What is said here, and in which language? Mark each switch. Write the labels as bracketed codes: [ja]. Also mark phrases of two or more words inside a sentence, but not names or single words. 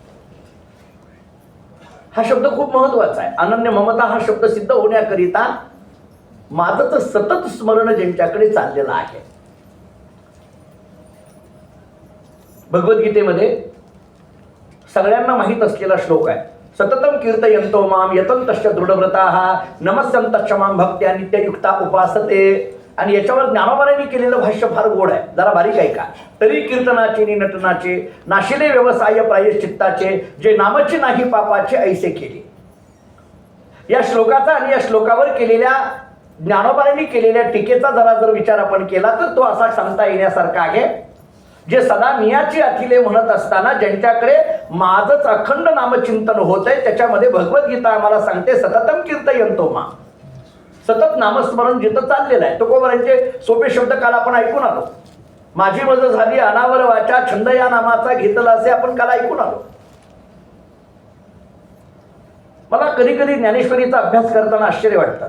[mr] हा शब्द खूप महत्वाचा आहे. अनन्य ममता हा शब्द सिद्ध होण्याकरिता माझं सतत स्मरण ज्यांच्याकडे चाललेलं आहे. भगवद्गीतेमध्ये सगळ्यांना माहीत असलेला श्लोक आहे [sa] सततम कीर्तयन्तो माम यतन्तश्च दृढव्रताः नमस्सन्तश्च मां भक्त्या नित्ययुक्ता उपासते. [mr] आणि याच्यावर ज्ञानोबांनी केलेलं भाष्य फार गोड आहे. जरा बारीक आहे का. तरी कीर्तनाचे नि नटनाचे नाशिले व्यवसाय प्रायश्चित्ताचे जे नामचे नाही पापाचे ऐसे केले. या श्लोकाचा आणि या श्लोकावर केलेल्या ज्ञानोबांनी केलेल्या टीकेचा जर विचार आपण केला तर तो असा सांगता येण्यासारखा आहे जे सदा मियाची अथिले म्हणत असताना ज्यांच्याकडे माझंच अखंड नामचिंतन होत आहे त्याच्यामध्ये भगवद्गीता आम्हाला सांगते [sa] सततम कीर्तयन्तो मा. [mr] सतत नामस्मरण जिथं चाललेलं आहे. तुकोबारांचे सोपे शब्द काल आपण ऐकून आलो. माझी मज झाली अनावर वाचा छंद या नामाचा घेतला असे आपण काल ऐकून आलो. मला कधी कधी ज्ञानेश्वरीचा अभ्यास करताना आश्चर्य वाटतं.